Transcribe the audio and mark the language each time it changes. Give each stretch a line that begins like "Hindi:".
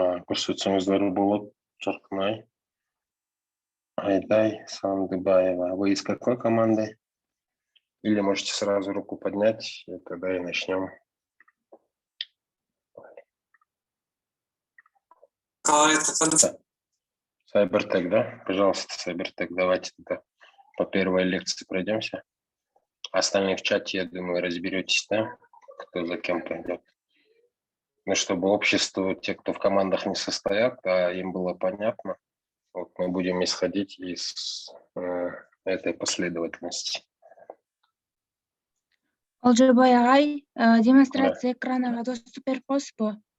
Kazakh: Көрсетсеңіздер болады, Жарқынай, Айдай, Сандыбаева.
Russian: Вы из какой команды? Или можете сразу руку поднять, и тогда и начнем. Сайбертек, да? Пожалуйста, Сайбертек, давайте тогда по первой лекции пройдемся. Остальные в чате, я думаю, разберетесь, да? Кто за кем пойдет. Ну, чтобы общество, те, кто в командах не состоят, а им было понятно, вот мы будем исходить из этой последовательности.
Kazakh: Олжабай ағай,
Russian: демонстрация экрана доступ
Kazakh: беріп қойсыз ба?